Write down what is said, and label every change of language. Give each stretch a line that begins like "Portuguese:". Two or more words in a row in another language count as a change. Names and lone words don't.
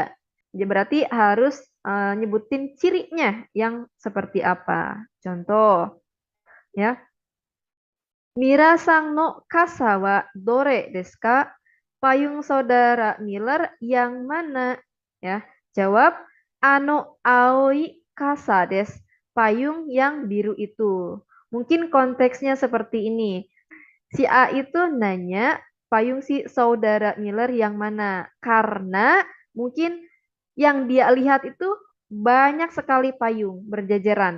Indonesian: Jadi berarti harus nyebutin cirinya yang seperti apa. Contoh, ya.
Japanese: ミラさんの傘はどれですか?
Indonesian: Payung saudara Miller yang mana?
Japanese: Ya, jawab あの青い傘です.
Indonesian: Payung yang biru itu. Mungkin konteksnya seperti ini. Si A itu nanya payung si saudara Miller yang mana? Karena mungkin yang dia lihat itu banyak sekali payung berjajaran.